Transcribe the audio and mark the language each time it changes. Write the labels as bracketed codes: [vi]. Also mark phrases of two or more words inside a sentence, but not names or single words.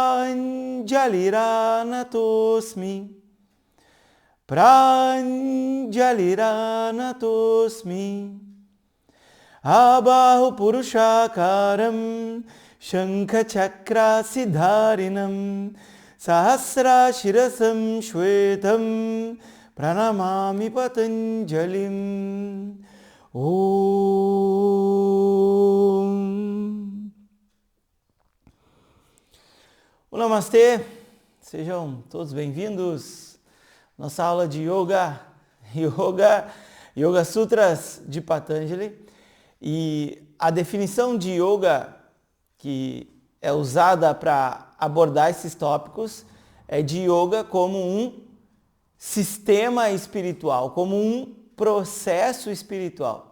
[sa] Pranjaliranatosmi Pranjaliranatosmi Abahu Purushakaram Shankha Chakra Siddharinam Sahasra Shirasam Shvetam Pranamami Patanjalim. Om. [pt] Olá, Namastê, sejam todos bem-vindos. Nossa aula de Yoga Sutras de Patanjali. E a definição de Yoga que é usada para abordar esses tópicos é de Yoga como um sistema espiritual, como um processo espiritual.